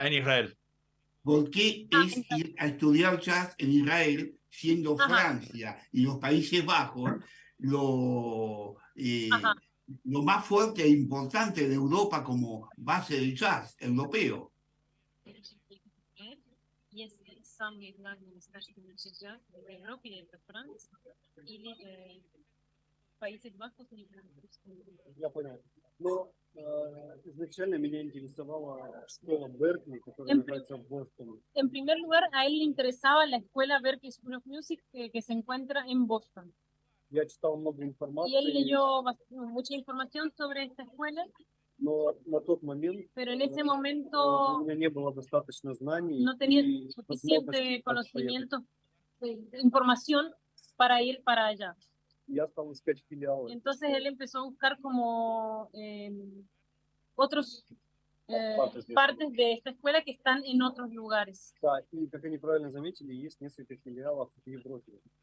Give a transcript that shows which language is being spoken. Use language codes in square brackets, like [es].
[es] En Israel. ¿Por qué es ir a estudiar jazz en Israel, siendo Francia y los Países Bajos lo más fuerte e importante de Europa como base del jazz europeo? [ru] Есть самые главные места, что учат джаз в Европе или в Франции, или Países Bajos. Я понял. Но изначально меня интересовала школа Беркли, которая находится в Бостоне. [es] En primer lugar, a él le interesaba la escuela Berklee School of Music que se encuentra en Boston. [ru] Я читал много информации. [es] Y él leyó mucha información sobre esta escuela. [ru] Но на тот момент [es] Pero en ese momento [ru] у меня не было достаточно знаний. [es] No tenía suficiente conocimiento, información para ir para allá. [ru] Я стал искать филиалы. [es] Entonces él empezó a buscar como otros partes de esta escuela que están en otros lugares. [ru] Да, и как они правильно заметили, есть несколько филиалов в Европе.